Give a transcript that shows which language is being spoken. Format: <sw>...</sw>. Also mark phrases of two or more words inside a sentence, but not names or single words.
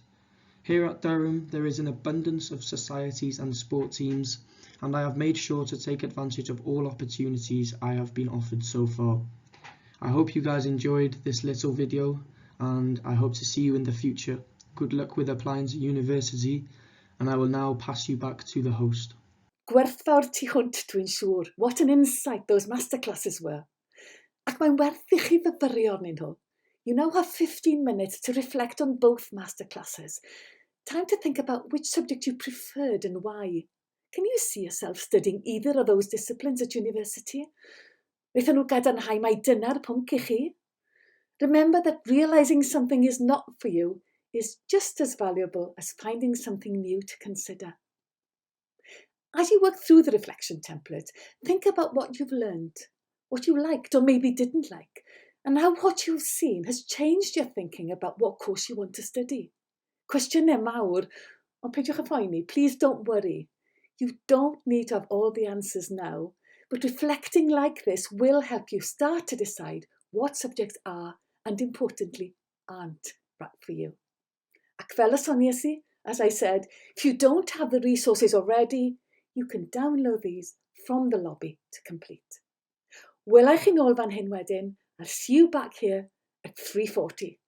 <en>Here at Durham, there is an abundance of societies and sport teams, and I have made sure to take advantage of all opportunities I have been offered so far. I hope you guys enjoyed this little video, and I hope to see you in the future. Good luck with applying to university, and I will now pass you back to the host.</en> <cy>Gwerthfawr tu hwnt, dwi'n siŵr.</cy> <en>What an insight those masterclasses were.</en> <cy>Ac mae'n werth i chi fyfyrio arnyn nhw.</cy> <en>You now have 15 minutes to reflect on both masterclasses. Time to think about which subject you preferred and why. Can you see yourself studying either of those disciplines at university?</en> <cy>Wnaethon nhw gadarnhau mai dyna'r pwnc I chi.</cy> <en>Remember that realizing something is not for you is just as valuable as finding something new to consider. As you work through the reflection template, think about what you've learned, what you liked or maybe didn't like, and how what you've seen has changed your thinking about what course you want to study.</en> <cy>Cwestiynau mawr, ond peidiwch â phoeni,</cy> <en>please don't worry. You don't need to have all the answers now, but reflecting like this will help you start to decide what subjects are and, importantly, aren't right for you.</en> <cy>Ac fel y soniais I,</cy> <en>as I said, if you don't have the resources already, you can download these from the lobby to complete.</en> <cy>Welai chi nôl fan hyn wedyn.</cy> <en>I'll see you back here at 3:40.</en>